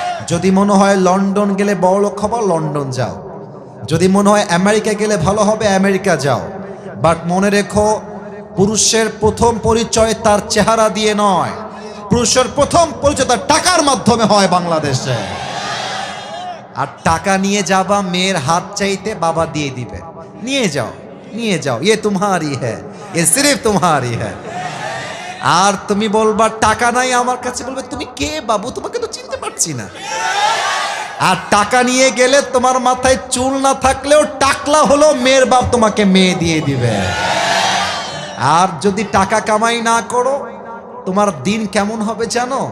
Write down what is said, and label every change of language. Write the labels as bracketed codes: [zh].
[bn] যদি মনে হয় লন্ডন গেলে বড়লোক হবা, লন্ডন যাও। যদি মনে হয় আমেরিকা গেলে ভালো হবে, আমেরিকা যাও। বাট মনে রেখো, পুরুষের প্রথম পরিচয় তার চেহারা দিয়ে নয়, পুরুষের প্রথম পরিচয় তার টাকার মাধ্যমে হয় বাংলাদেশে। আর টাকা নিয়ে যাবা, মেয়ের হাত চাইতে বাবা দিয়ে দিবে, নিয়ে যাও। নিয়ে যাও, [hi] ये तुम्हारी है, ये सिर्फ तुम्हारी है। [bn] আর তুমি বলবা টাকা নাই আমার কাছে, বলবে তুমি কে বাবু, তোমাকে তো চিনতে পারছি না। আর টাকা নিয়ে গেলে তোমার মাথায় চুল না থাকলেও টাকলা হলো মেয়ের বাপ তোমাকে মেয়ে দিয়ে দিবে। আর যদি টাকা কামাই না করো, তোমার দিন কেমন হবে জানো?